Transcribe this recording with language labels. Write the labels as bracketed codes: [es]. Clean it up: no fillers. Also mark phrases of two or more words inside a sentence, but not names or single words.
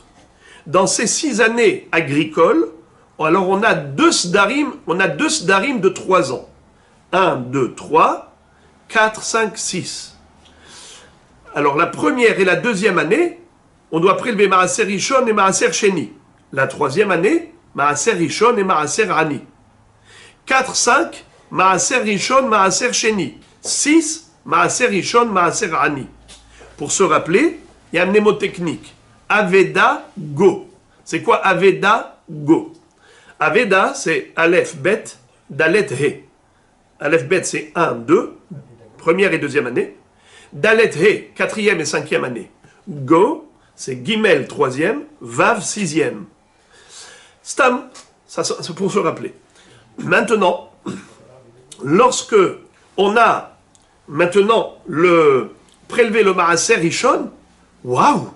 [fr] Dans ces 6 années agricoles, alors on a 2 sdarim de 3 ans. 1, 2, 3, 4, 5, 6. Alors la première et la 2e année, on doit prélever [he] מעשר ראשון [fr] et [he] מעשר שני. [fr] La 3e année, [he] מעשר ראשון et מעשר עני. 4, 5, מעשר ראשון, מעשר שני. 6, מעשר ראשון, מעשר עני. [fr] Pour se rappeler, il y a un mnémotechnique. Aveda, go. C'est quoi Aveda, go? Aveda, c'est Aleph, Bet, Dalet, He. Aleph, Bet, c'est 1, 2, première et 2e année. Dalet, He, 4e et 5e année. Go, c'est Gimel, 3e, Vav, 6e. Stam, ça c'est pour se rappeler. Maintenant, lorsque on a maintenant prélevé le [he] מעשר ראשון, [fr] waouh!